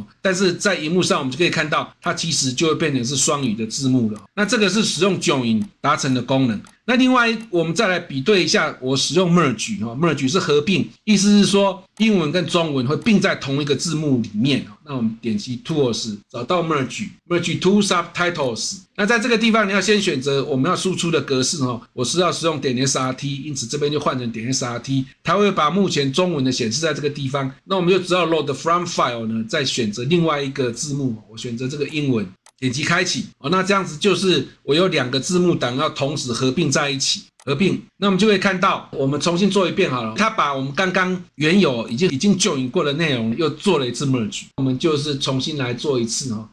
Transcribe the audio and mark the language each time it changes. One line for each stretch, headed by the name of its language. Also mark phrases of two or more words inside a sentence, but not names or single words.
Chinese: 但是在熒幕上我們就可以看到，它其實就會變成是雙語的字幕了。那這個是使用 Join 達成的功能。那另外我們再來比對一下，我使用 Merge 是合併，意思是說英文跟中文會併在同一個字幕裡面。那我們點擊 Tools 找到
English: Merge to Subtitles。
Chinese: 那在這個地方你要先選擇我們要輸出的格式，我是要使用點 SRT， 因此這邊就換成點 SRT， 它會把目前中文的顯示在這個地方。那我們就只要
English: Load from File
Chinese: 呢，再選擇另外一個字幕，我選擇這個英文。點擊開啟，那這樣子就是我有2個字幕檔要同時合併在一起，那我們就會看到，我們重新做一遍好了。它把我們剛剛原有已經 join 過的內容又做了一次 merge， 我們就是重新來做一次哈。